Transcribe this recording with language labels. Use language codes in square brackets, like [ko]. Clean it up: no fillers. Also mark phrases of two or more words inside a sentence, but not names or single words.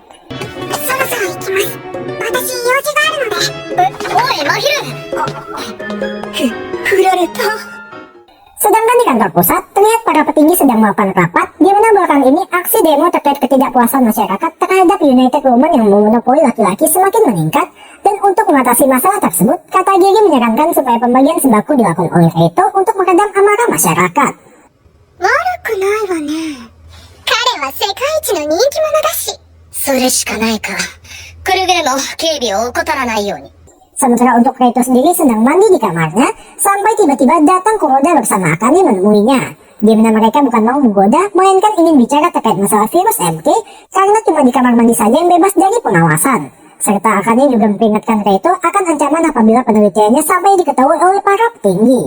[id] Sedangkan di kantor pusat, terlihat para petinggi sedang melakukan rapat, di mana belakangan ini aksi demo terkait ketidakpuasan masyarakat terhadap United Woman yang memonopoli laki-laki semakin meningkat, dan untuk mengatasi masalah tersebut, kata Giri menyarankan supaya pembagian sembako dilakukan oleh Reito untuk meredam amarah masyarakat. [ja] 悪くないわね。彼は世界一の人気者だし。それしかないか。くれぐれも警備を怠らないように。 [id] Sementara untuk Reito sendiri sedang mandi di kamarnya, sampai tiba-tiba datang Kuroda bersama Akane menemuinya. Di mana mereka bukan mau menggoda, melainkan ingin bicara terkait masalah virus MK, karena cuma di kamar mandi saja yang bebas dari pengawasan. Serta Akane juga memperingatkan Reito akan ancaman apabila penelitiannya sampai diketahui oleh para petinggi.